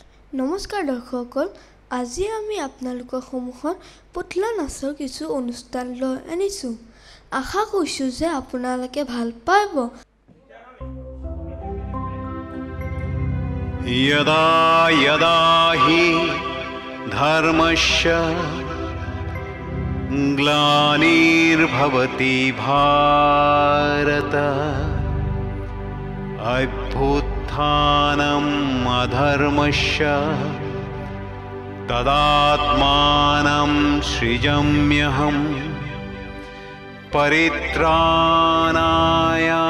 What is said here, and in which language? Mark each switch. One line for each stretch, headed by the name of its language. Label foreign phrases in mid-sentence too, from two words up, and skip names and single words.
Assamese: নমস্কাৰ দৰ্শকসকল, আজি আমি আপোনালোকৰ সন্মুখত পুতলা নাচৰ কিছু অনুষ্ঠান লৈ আনিছোঁ। আশা কৰিছোঁ যে আপোনালোকে ভাল পাব।
Sanskrit: यदा यदा हि धर्मस्य ग्लानिर्भवति भारत अभ्युत्थानम् अधर्मस्य तदात्मानं सृजाम्यहम् परित्राणाय